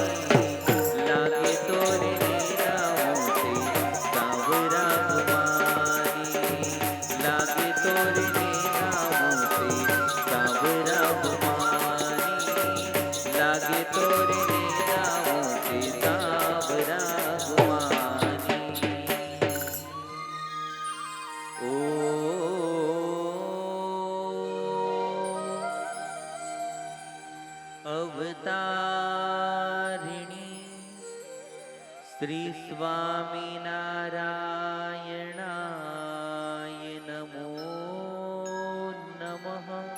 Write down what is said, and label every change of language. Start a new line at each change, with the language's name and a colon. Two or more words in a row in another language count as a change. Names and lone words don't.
Hindi: लागे तोरे नामों से सांवरा गुमानी, लागे तोरे नामों से सांवरा गुमानी, लागे तोरे नामों से सांवरा गुमानी।
Sanskrit: ओ अवतारिणी श्री स्वामी नारायणाय नमो नमः।